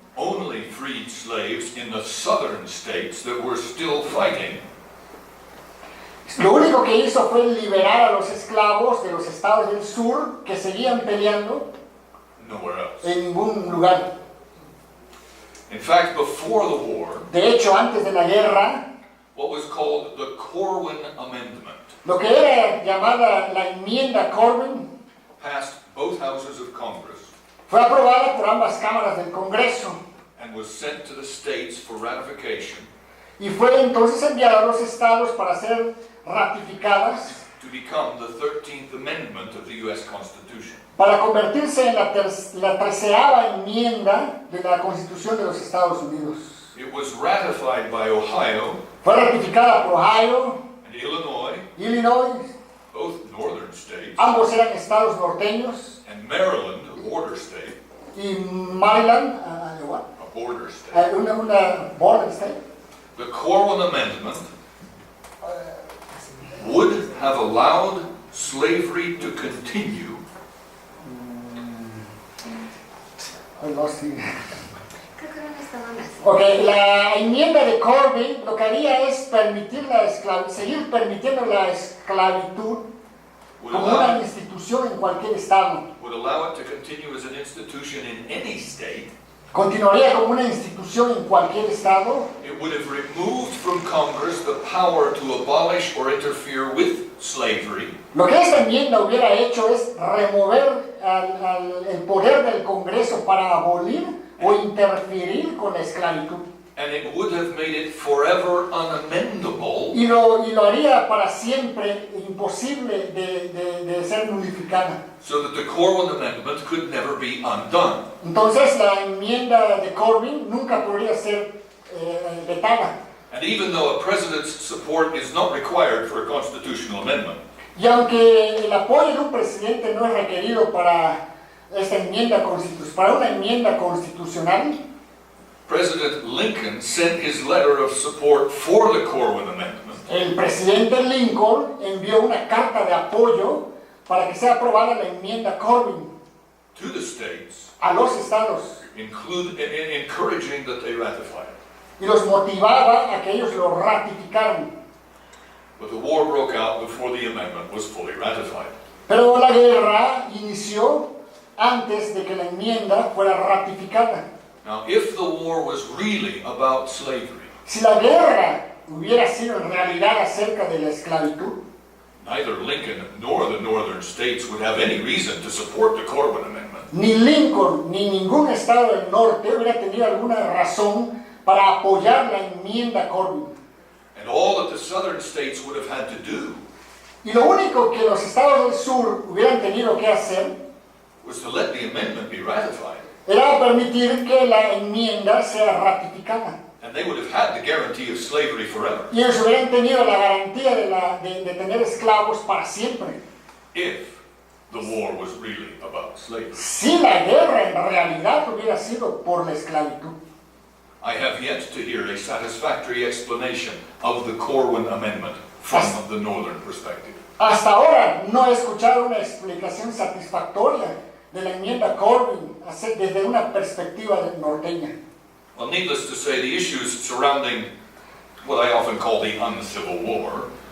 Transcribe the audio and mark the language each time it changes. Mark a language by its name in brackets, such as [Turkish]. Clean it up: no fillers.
[English] only freed slaves in the southern states that were still fighting. [Spanish] lo único que hizo fue liberar a los esclavos de los estados del sur que seguían peleando [English] Nowhere else. [Spanish] en ningún lugar. [English] In fact, before the war, [Spanish] De hecho, antes de la guerra, [English] what was called the Corwin Amendment [Spanish] lo que era llamada la enmienda Corwin [English] passed both houses of Congress [Spanish] fue aprobada por ambas cámaras del Congreso [English] and was sent to the states for ratification [Spanish] y fue entonces enviada a los estados para ser ratificadas [English] to become the 13th Amendment of the U.S. Constitution. [Spanish] para convertirse en la 13ª enmienda de la Constitución de los Estados Unidos. [English] It was ratified by Ohio [Spanish] Fue ratificada por Ohio, [English] and Illinois, [Spanish] Illinois, [English] both northern states, [Spanish] ambos eran estados norteños, [English] and Maryland, a border state, [Spanish] y Maryland, what? [English] a border state. Una border state. The Corwin Amendment would have allowed slavery to continue I lost it. [Spanish] Creo que no estaban así. Ok, la enmienda de Corbin lo que haría es seguir permitiendo la esclavitud [English] would [Spanish] como una [English] allow, [Spanish] institución en cualquier estado. [English] would allow it to continue as an institution in any state. [Spanish] Continuaría como una institución en cualquier estado. [English] It would have removed from Congress the power to abolish or interfere with slavery. [Spanish] Lo que esta enmienda hubiera hecho es remover el poder del Congreso para abolir o interferir con la esclavitud. [English] And it would have made it forever unamendable [Spanish] Y lo haría para siempre imposible de ser nulificada. [English] so that the Corwin Amendment could never be undone. [Spanish] Entonces la enmienda de Corbin nunca podría ser vetada. [English] And even though a president's support is not required for a constitutional amendment, [Spanish] Y aunque el apoyo de un presidente no es requerido para esta enmienda para una enmienda constitucional, [English] President Lincoln sent his letter of support for the Corwin Amendment [Spanish] el presidente Lincoln envió una carta de apoyo para que sea aprobada la enmienda Corbin [English] to the states, [Spanish] a los estados [English] encouraging that they ratify it. [Spanish] y los motivaba a que ellos lo ratificaran. [English] But the war broke out before the amendment was fully ratified. [Spanish] Pero la guerra inició antes de que la enmienda fuera ratificada. [English] Now, if the war was really about slavery, [Spanish] Si la guerra hubiera sido en realidad acerca de la esclavitud, [English] neither Lincoln nor the northern states would have any reason to support the Corwin Amendment. [Spanish] ni Lincoln ni ningún estado del norte hubiera tenido alguna razón para apoyar la enmienda Corbin. [English] And all that the southern states would have had to do [Spanish] Y lo único que los estados del sur hubieran tenido que hacer [English] was to let the amendment be ratified. [Spanish] era permitir que la enmienda sea ratificada. [English] And they would have had the guarantee of slavery forever [Spanish] Y ellos hubieran tenido la garantía de tener esclavos para siempre. [English] if the war was really about slavery. [Spanish] Si la guerra en realidad hubiera sido por la esclavitud. [English] I have yet to hear a satisfactory explanation of the Corwin Amendment from the northern perspective. [Spanish] Hasta ahora no he escuchado una explicación satisfactoria de la enmienda Corbin desde una perspectiva norteña. [English] Well, needless to say, the issues surrounding what I often call the uncivil war